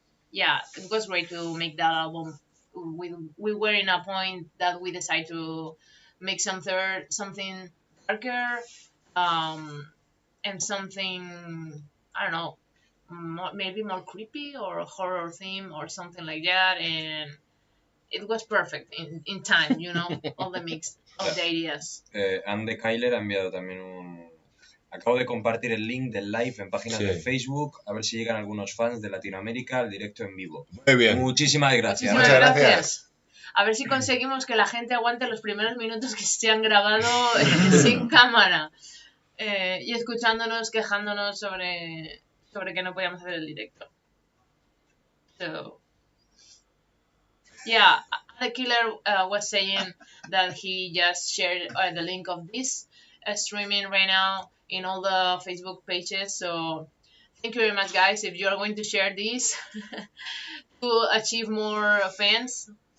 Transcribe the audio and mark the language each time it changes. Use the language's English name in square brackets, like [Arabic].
[English] Yeah, it was great to make that album. We were in a point that we decided to make something darker, and something, I don't know, maybe more creepy or horror theme or something like that, and it was perfect in time, you know, all the mix of the ideas. [Spanish] Ande Kyler ha enviado también Acabo de compartir el link del live en páginas Sí. de Facebook, a ver si llegan algunos fans de Latinoamérica al directo en vivo. Muy bien. Muchísimas gracias. Muchísimas Muchas gracias. gracias. A ver si conseguimos que la gente aguante los primeros minutos que se han grabado sin cámara y escuchándonos, quejándonos sobre que no podíamos hacer el directo. [English] So, yeah, the killer was saying that he just shared the link of this streaming right now in all the Facebook pages. So thank you very much, guys, if you are going to share this to achieve more fans.